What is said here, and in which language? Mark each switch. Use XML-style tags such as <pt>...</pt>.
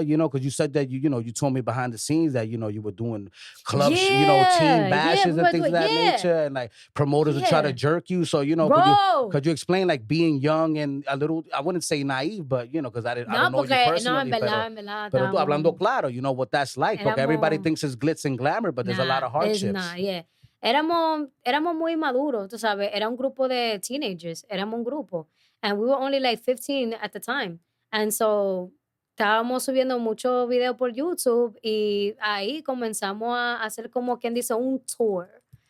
<en>You know, because you said that you told me behind the scenes that you were doing clubs, team bashes and things of that nature, and like promoters would try to jerk you. So could you explain like being young and a little? I wouldn't say naive, but because I don't know you personally.</en> <es>No, en verdad, pero tú hablando claro,</es> <en>you know what that's like. Porque everybody thinks it's glitz and glamour, but there's a lot of hardships.</en> <es>Éramos muy maduros, tú sabes. Era un grupo de teenagers. Éramos un grupo.</es> <en>And we were only like 15 at the time. And so,</en> <es>estábamos subiendo mucho video por YouTube y ahí comenzamos a hacer como quien dice un tour.</es>